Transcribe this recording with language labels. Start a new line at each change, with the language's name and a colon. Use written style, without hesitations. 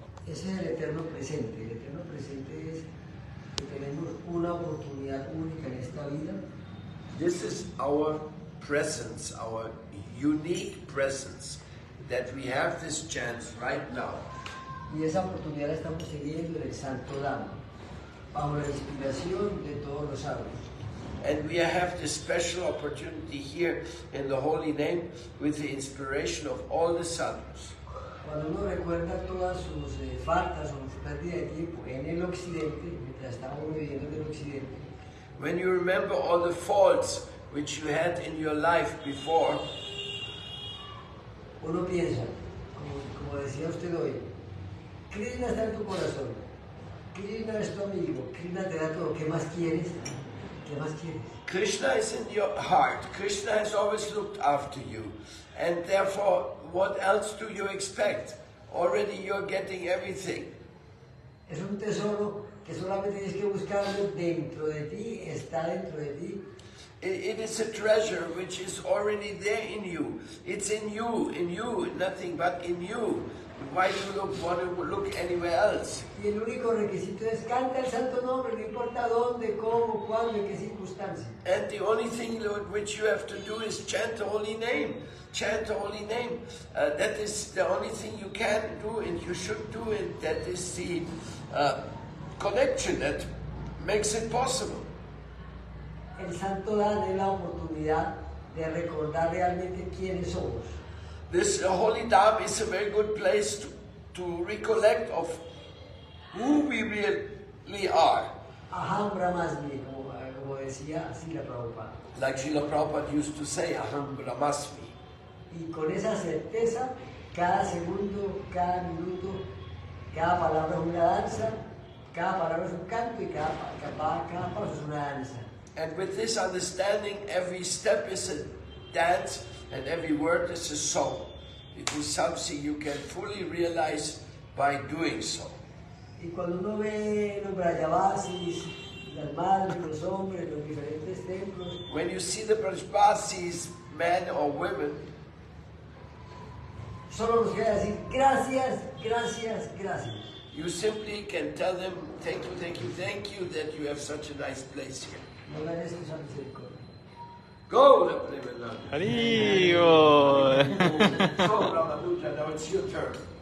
Spanish: ese es el eterno presente. El eterno presente es que tenemos una oportunidad única en esta vida.
English: This is our presence, our unique presence, that we have this chance right now.
Spanish: Y esa oportunidad la estamos teniendo en el Santo Dhamma, bajo la inspiración de todos los sabios.
English: And we have this special opportunity here in the Holy Name with the inspiration of all the sadhus.
Spanish: Cuando uno recuerda todas sus faltas o su pérdida de tiempo en el occidente, mientras estamos viviendo en el occidente,
English: When you remember all the faults which you had in your life before,
Spanish: uno piensa, como decía usted hoy, Krishna está en tu corazón, Krishna es tu amigo, Krishna te da todo, ¿qué más quieres? ¿Qué más quieres?
English: Krishna is in your heart. Krishna has always looked after you. And therefore, what else do you expect? Already you're getting everything.
Spanish: Es un tesoro que solamente tienes que buscarlo dentro de ti, está dentro de ti.
English: It is a treasure which is already there in you. It's in you, nothing but in you. Why do you want to look anywhere else?
Spanish: Y el único requisito es canta el santo nombre, no importa dónde, cómo, cuándo, en qué circunstancia.
English: And the only thing which you have to do is chant the holy name. Chant the holy name. That is the only thing you can do and you should do, and that is the connection that makes it possible.
Spanish: El santo da la oportunidad de recordar realmente quiénes somos.
English: This holy Dham is a very good place to recollect of who we really are.
Spanish: Aham Brahmasmi, como decía Srila Prabhupada.
English: Like Srila Prabhupada used to say, Aham Brahmasmi.
Spanish: Y con esa certeza, cada segundo, cada minuto, cada palabra es una danza, cada palabra es un canto y cada paso es una danza.
English: And with this understanding, every step is a dance and every word is a song. It is something you can fully realize by doing so.
Spanish: Y cuando uno ve los Brajavasis, las madres, los hombres, los diferentes templos,
English: When you see the Brajvasis, men or women,
Spanish: solo nos queda decir gracias, gracias, gracias.
English: you simply can tell them, thank you, thank you, thank you that you have such a nice place here.
Spanish: No le des esa misericordia.
English: Go, Premananda. Haribo. So, Ramanuja, now it's your turn.